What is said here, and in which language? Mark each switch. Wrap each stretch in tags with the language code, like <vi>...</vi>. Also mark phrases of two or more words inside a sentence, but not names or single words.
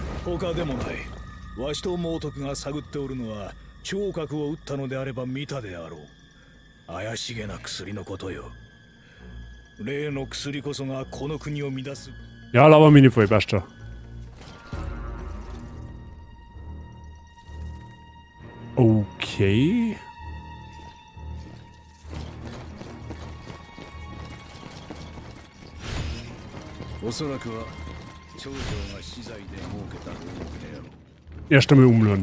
<ja>他でもない。わしと猛徳が探っておるのは聴覚を打ったのであれば見たであろう。怪しげな薬のことよ。例の薬こそがこの国を乱す。</ja> <de>Ja, laber mich nicht voll, Basta. Okay. Erst einmal umladen.</de>